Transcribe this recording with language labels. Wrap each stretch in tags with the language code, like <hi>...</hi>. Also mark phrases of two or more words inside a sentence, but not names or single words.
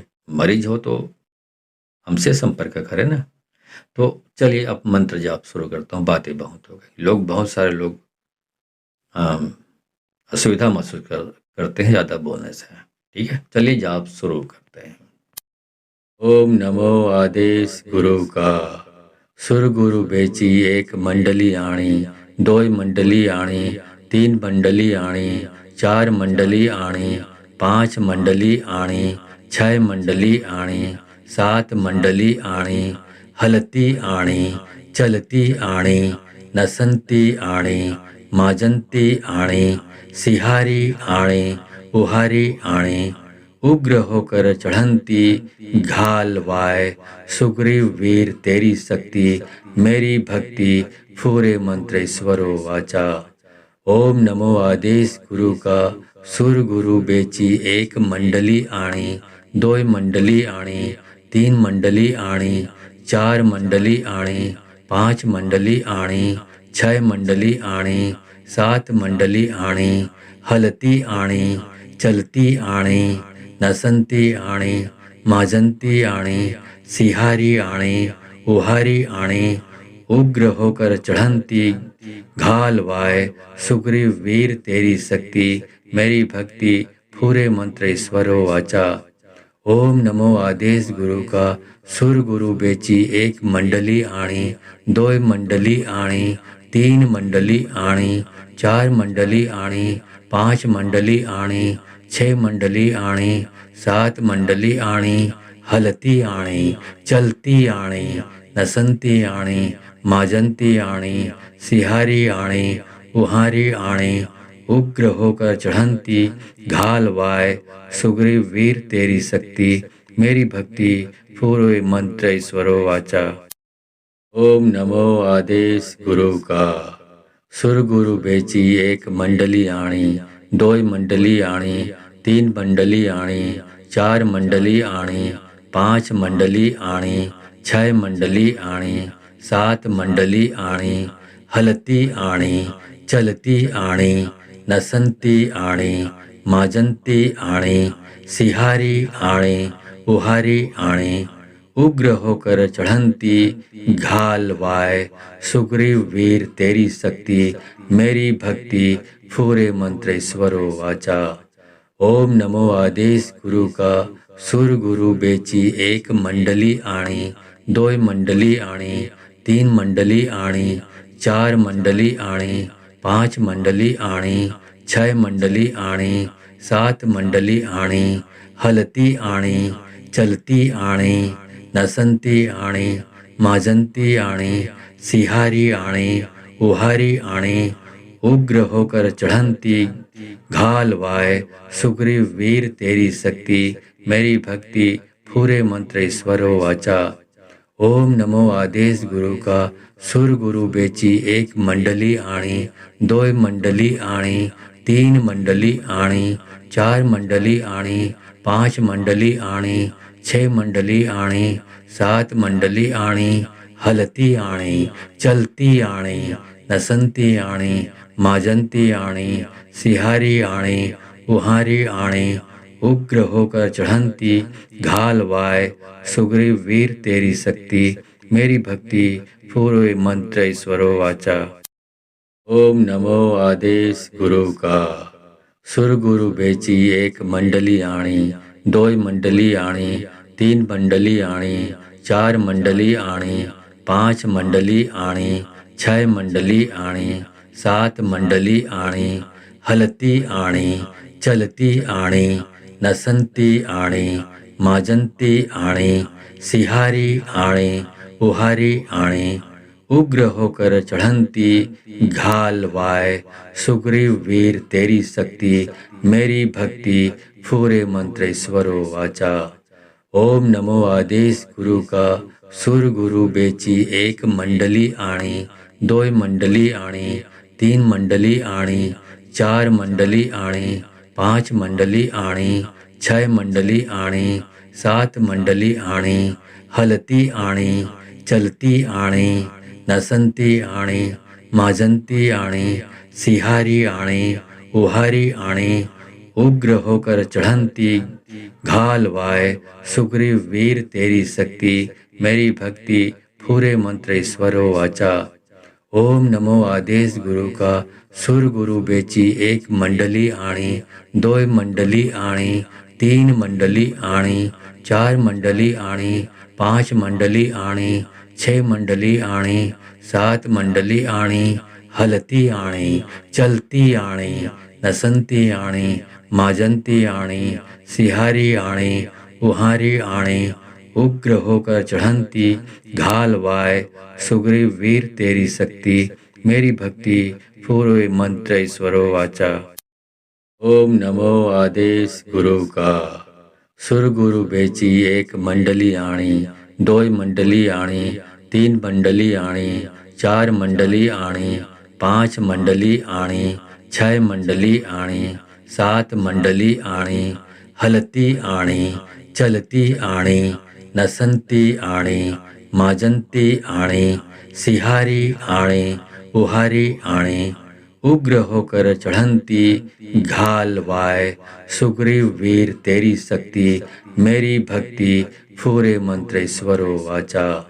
<hi>मरीज हो तो हमसे संपर्क करें ना। तो चलिए अब मंत्र जाप शुरू करता हूँ। बातें बहुत हो गई, बहुत सारे लोग असुविधा महसूस करते हैं ज़्यादा बोलने से। ठीक है, चलिए जाप शुरू करते हैं। ओम नमो आदेश गुरु का, सुर गुरु बेची एक मंडली आणी, दो मंडली आणी, तीन मंडली आणी, चार मंडली आणी, 5 मंडली आणी, 6 मंडली आणी, 7 मंडली आणी, हलती आणी, चलती आणी, नसंती आणी, माजंती आणी, सिहारी आणी, उहारी आणी, उग्र होकर चढ़ंती, घाल वाय, सुग्रीव वीर तेरी शक्ति, मेरी भक्ति, फूरे मंत्र ईश्वरो वाचा। ओम नमो आदेश गुरु का, सुर गुरु बेची, एक मंडली आणी, 2 मंडली आणी, 3 मंडली आणी, 4 मंडली आणी, 5 मंडली आणी, 6 मंडली आणी, 7 मंडली आणी, हलती आणी, चलती आणी, नसंती आणी, माजंती आणी, सिहारी आणी, उहारी आणी, उग्र होकर चढ़ंती, घाल वाय, सुग्रीव वीर तेरी शक्ति, मेरी भक्ति, पूरे मंत्र ईश्वरो वाचा। ओम नमो आदेश गुरु का, सुर गुरु बेची, एक मंडली आणी, 2 मंडली आणी, 3 मंडली आणी, 4 मंडली आणी, 5 मंडली आणी, 6 मंडली आणी, 7 मंडली आणी, हलती आणी, चलती आणी, नसंती आणी, माजंती आणी, सिहारी आणी, उहारी आणी, उग्र होकर चढ़ंती, घाल वाय, सुग्रीव वीर तेरी शक्ति, मेरी भक्ति, पूरे मंत्र ईश्वरो वाचा। ओम नमो आदेश गुरु का, सुर गुरु बेची, एक मंडली आणी, 2 मंडली आणी, 3 मंडली आणी, 4 मंडली आणी, 5 मंडली आणी, 6 मंडली आणी, 7 मंडली आणी, हलती आणी, चलती आणी, नसंती आणी, माजंती आणी, सिहारी आणी, उहारी आणी, उग्र होकर चढ़ंती, घाल वाय, सुग्रीव वीर तेरी शक्ति, मेरी भक्ति, पूरे मंत्र ईश्वरो वाचा। ओम नमो आदेश गुरु का, सुर गुरु बेची, एक मंडली आणी, 2 मंडली आणी, 3 मंडली आणी, 4 मंडली आणी, 5 मंडली आणी, 6 मंडली आणी, 7 मंडली आणी, हलती आणी, चलती आणी, नसंती आणी, माजंती आणी, सिहारी आणी, उहारी आणी, उग्र होकर चढ़ंती, घाल वाय, सुग्रीव वीर तेरी शक्ति, मेरी भक्ति, पूरे मंत्र ईश्वरो वाचा। ओम नमो आदेश गुरु का, सुर गुरु बेची, एक मंडली आणी, 2 मंडली आणी, 3 मंडली आणी, 4 मंडली आणी, 5 मंडली आणी, 6 मंडली आणी, 7 मंडली आणी, हलती आणी, चलती आणी, नसंती आणी, माजंती आणी, सिहारी आणी, उहारी आणी, उग्र होकर चढ़ंती, घाल वाय, सुग्रीव वीर तेरी शक्ति, मेरी भक्ति, पूरे मंत्र ईश्वरो वाचा। ओम नमो आदेश गुरु का, सुर गुरु बेची, एक मंडली आणी, 2 मंडली आणी, 3 मंडली आणी, 4 मंडली आणी, 5 मंडली आणी, 6 मंडली आणी, 7 मंडली आणी, हलती आणी, चलती आणी, नसंती आणी, माजंती आणी, सिहारी आणी, उहारी आणी, उग्र होकर चढ़ंती, घाल वाय, सुग्रीव वीर तेरी शक्ति, मेरी भक्ति, पूरे मंत्र ईश्वरो वाचा। ओम नमो आदेश गुरु का, सुर गुरु बेची, एक मंडली आणी, 2 मंडली आणी, 3 मंडली आणी, 4 मंडली आणी, 5 मंडली आणी, 6 मंडली आणी, 7 मंडली आणी, हलती आणी, चलती आणी, नसंती आणी, माजंती आणी, सिहारी आणी, उहारी आणी, उग्र होकर चढ़ंती, घाल वाय, सुग्रीव वीर तेरी शक्ति, मेरी भक्ति, पूरे मंत्र ईश्वरो वाचा। ओम नमो आदेश गुरु का, सुर गुरु बेची, एक मंडली आणी, 2 मंडली आणी, 3 मंडली आणी, 4 मंडली आणी, 5 मंडली आणी, 6 मंडली आणी, 7 मंडली आणी, हलती आणी, चलती आणी, नसंती आणी, माजंती आणी, सिहारी आणी, उहारी आणी, उग्र होकर चढ़ंती, घाल वाय, सुग्रीव वीर तेरी शक्ति, मेरी भक्ति पूर्व मंत्र ईश्वरो वाचा। ओम नमो आदेश गुरु का। सुर गुरु बेची एक मंडली आणी, दोय मंडली आणी, तीन मंडली आणी, चार मंडली आणी, पांच मंडली आणी, छह मंडली आणी, सात मंडली आणी, हलती आणी, चलती आणी, नसंती आणी, माजंती आणी, सिहारी आणी, उहारी आणी, उग्र होकर चढ़ंती, घाल वाय, सुग्रीव वीर तेरी शक्ति, मेरी भक्ति पूरे मंत्र ईश्वरो वाचा।</hi>